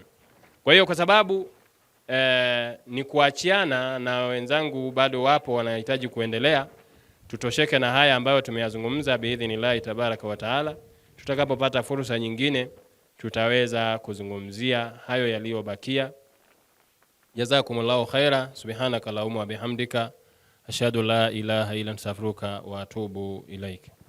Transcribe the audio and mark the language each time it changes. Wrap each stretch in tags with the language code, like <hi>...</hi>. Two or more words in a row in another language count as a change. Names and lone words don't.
<sw>Kwa hiyo kwa sababu ni kuachiana, na wenzangu bado wapo wanahitaji kuendelea, tutosheke na haya ambayo tumeyazungumza</sw> <ar>بإذن الله تبارك وتعالى.</ar> <sw>Tutakapopata fursa nyingine tutaweza kuzungumzia hayo yaliyobakia.</sw> <ar>جزاكم الله خيرا. سبحانك اللهم وبحمدك أشهد أن لا إله إلا أنت أستغفرك وأتوب إليك.</ar>